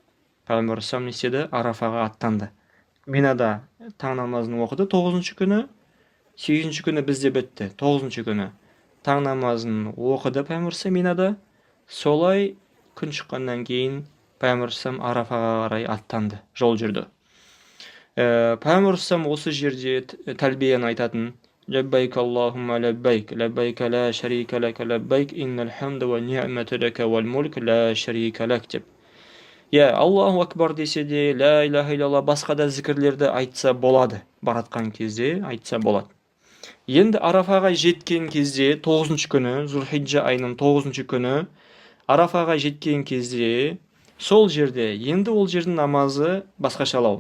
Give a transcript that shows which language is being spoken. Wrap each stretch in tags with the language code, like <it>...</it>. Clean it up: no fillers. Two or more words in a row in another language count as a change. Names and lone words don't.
<kk>Минада таң намазын оқыды 9-ші күні, 8-ші күні бізде бітті, 9-ші күні. таң намазын оқыды пайғамбар Минада. Солай күн шыққаннан кейін пайғамбар Арафаға қарай аттанды, жол жүрді. Пайғамбар осы жерде тәлбияны айтатын:</kk> <ar>لبيك اللهم لبيك لبيك لا شريك لك لبيك إن الحمد والنعمة لك والملك لا شريك لك деп. الله أكبر</ar> <kk>десе де,</kk> <ar>لا إله إلا الله,</ar> <kk>басқа да зікірлерді айтса болады, баратқан кезде айтса болады. Енді Арафаға жеткен кезде 9-шы күні, Зулхиджа айының 9-шы күні Арафаға жеткен кезде сол жерде, енді ол жердің намазы басқашалау.</kk>